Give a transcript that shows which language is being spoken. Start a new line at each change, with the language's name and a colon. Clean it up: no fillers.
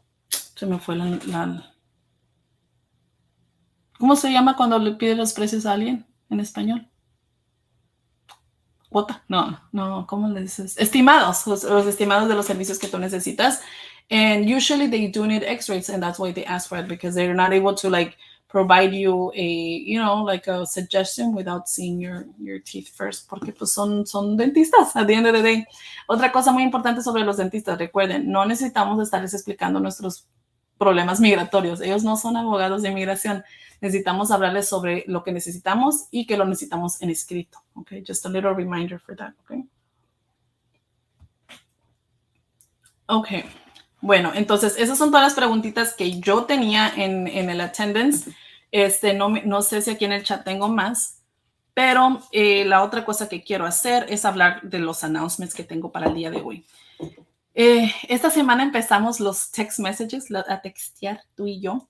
Spanish: Se me fue ¿Cómo se llama cuando le pide los precios a alguien en español? ¿Cuota? No, ¿cómo le dices? Estimados, los estimados de los servicios que tú necesitas.
English: And usually they do need x-rays, and that's why they ask for it, because they're not able to like provide you like a suggestion without seeing your teeth first,
Spanish: porque pues son dentistas
English: at the end of the day.
Spanish: Otra cosa muy importante sobre los dentistas, recuerden, no necesitamos estarles explicando nuestros problemas migratorios. Ellos no son abogados de inmigración. Necesitamos hablarles sobre lo que necesitamos y que lo necesitamos en escrito.
English: Okay, just a little reminder for that. Okay.
Spanish: Bueno, entonces esas son todas las preguntitas que yo tenía en el attendance. No sé si aquí en el chat tengo más, pero la otra cosa que quiero hacer es hablar de los announcements que tengo para el día de hoy. Esta semana empezamos los text messages, a textear tú y yo.